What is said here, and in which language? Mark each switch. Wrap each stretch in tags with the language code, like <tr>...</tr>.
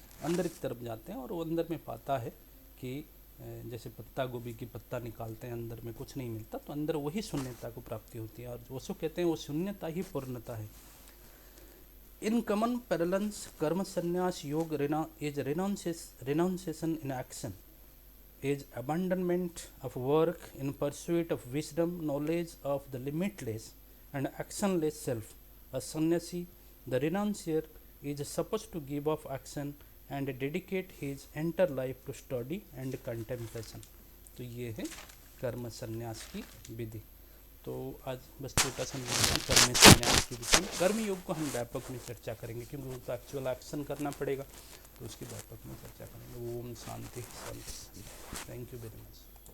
<hi>अंदर की तरफ जाते हैं और वो अंदर में पाता है कि जैसे पत्ता गोभी की पत्ता निकालते हैं, अंदर में कुछ नहीं मिलता, तो अंदर वही शून्यता को प्राप्ति होती है। और जो कहते हैं वो शून्यता ही पूर्णता है।</hi> <en>In common parallels Karma Sannyasa Yoga is renunciation in action. is abandonment of work in pursuit of wisdom, knowledge of the limitless and actionless self. A sannyasi, the renuncier, is supposed to give up action and dedicate his entire life to study and contemplation.</en> <hi>तो ये है कर्म संन्यास की विधि। तो आज बस छोटा सा कर्म संन्यास की विधि, कर्म योग को हम व्यापक में चर्चा करेंगे क्योंकि वो तो एक्चुअल एक्शन करना पड़ेगा, तो उसकी व्यापक में चर्चा करेंगे। ओम शांति शांति शांति।</hi> <en>Thank you very much.</en>